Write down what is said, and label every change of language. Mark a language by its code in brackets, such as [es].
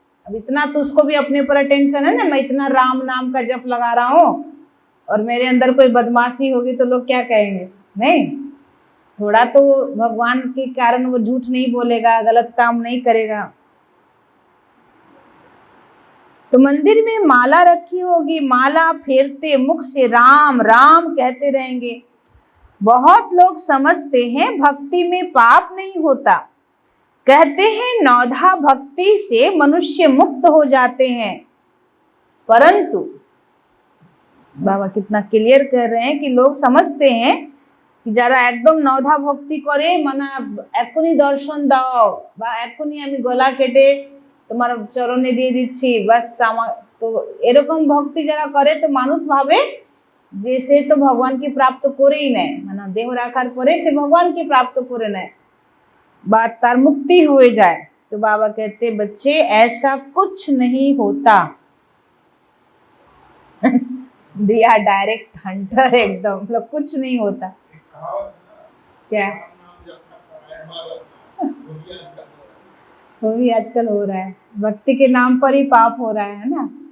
[hi] अब इतना तो उसको भी अपने पर टेंशन है ना, मैं इतना राम नाम का जप लगा रहा हूँ और मेरे अंदर कोई बदमाशी होगी तो लोग क्या कहेंगे? नहीं, थोड़ा तो भगवान के कारण वो झूठ नहीं बोलेगा, गलत काम नहीं करेगा। तो मंदिर में माला रखी होगी, माला फेरते मुख से राम राम कहते रहेंगे। बहुत लोग समझते हैं भक्ति में पाप नहीं होता, कहते हैं नौधा भक्ति से मनुष्य मुक्त हो जाते हैं, परंतु बाबा कितना क्लियर कर रहे हैं कि लोग समझते हैं कि [bn] যারা একদম নধা ভক্তি করে, মানে এখনই দর্শন দাও বা এখনই আমি গলা কেটে তোমার চরণে দিয়ে দিচ্ছি বাস আমার, তো এরকম ভক্তি যারা করে তো মানুষ ভাবে যে সে তো ভগবানকে প্রাপ্ত করেই নেয়, মানে দেহ রাখার পরে সে ভগবানকে প্রাপ্ত করে নেয় বা তার মুক্তি হয়ে যায়। [hi] तो बाबा कहते बच्चे ऐसा कुछ नहीं होता। दिया डायरेक्ट हंटर एकदम, मतलब कुछ नहीं होता। क्या वो भी आजकल हो रहा है, भक्ति के नाम पर ही पाप हो रहा है ना।